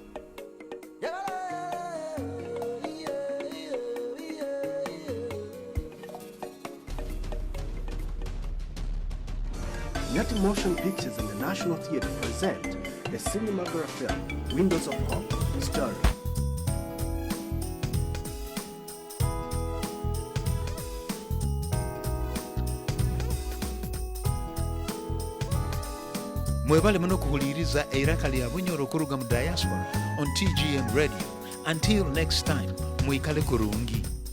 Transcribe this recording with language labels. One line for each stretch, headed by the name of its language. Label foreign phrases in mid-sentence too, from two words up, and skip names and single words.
English: United Motion Pictures and the National Theatre present the cinematography film Windows of Hope story.
Nyoro: Mwebale muno kuhuliriza eiraka lya Bunyoro kuruga mu Diaspora on TGM Radio.
English: Until next time,
Nyoro: mwikale kurungi.